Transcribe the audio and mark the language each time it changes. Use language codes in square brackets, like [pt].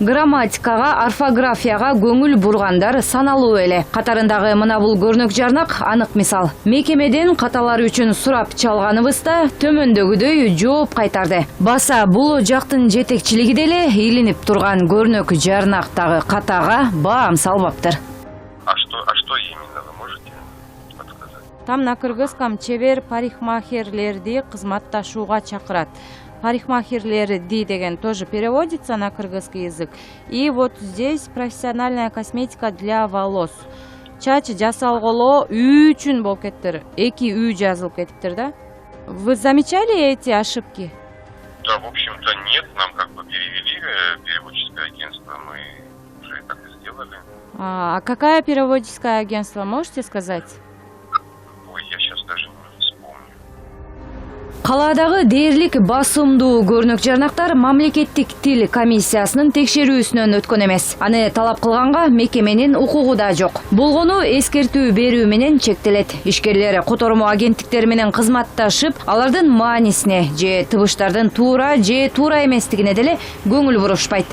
[ky] Грамматикага, орфографияга көңүл бургандар саналуу эле. Катарындагы мына бул көрнөк жарнак анык мисал. Мекемеден каталар үчүн сурап чалганыбызда төмөндөгүдөй жооп кайтарды. Баса бул жактын жетекчилиги деле илинип турган көрнөк жарнактагы катага баам салбаптыр. [ru] А что именно вы можете подсказать? Там на кыргызском [ky] чебер парикмахерлерди кызматташууга чакырат. [ru] Парикмахерлерди деген тоже переводится на кыргызский язык. И вот здесь профессиональная косметика для волос. [ky] Чач жасалголо үчүн болуп кеттир. 2 жазылып кетиптир да. [ru] Вы замечали эти ошибки? Да, в общем-то, нет. Нам как бы перевели переводческое агентство. Мы уже так и сделали. А какое переводческое агентство, можете сказать? Ой, я сейчас даже не вспомню. [ky] Калаадагы дээрлик басымдуу көрнөк жарнактар мамлекеттик тил комиссиясынын текшерүүсүнөн өткөн эмес. Аны талап кылганга мекеменин укугу да жок. Болгону эскертүү берүү менен чектелет. Ишкерлер котормо агенттиктер менен кызматташып, алардын маанисине же тыбыштардын туура же туура эместигине деле көңүл бурушпайт.